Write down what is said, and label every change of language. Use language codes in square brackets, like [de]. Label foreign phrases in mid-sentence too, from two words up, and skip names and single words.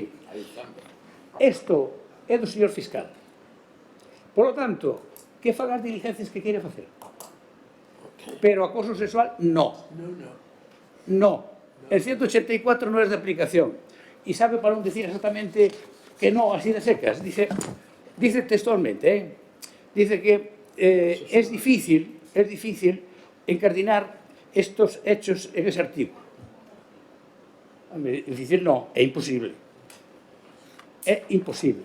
[gl] Isto é do señor fiscal. [es] Por lo tanto, [gl] que faga as diligencias que queira facer. [es] Pero acoso sexual, no. El 184 [gl] non é de aplicación. E sabe para non dicir exactamente que no, [es] así de secas. Dice textualmente, dice que es difícil encardinar estos hechos en ese artículo. Es decir, no, [gl] é imposible. É imposible.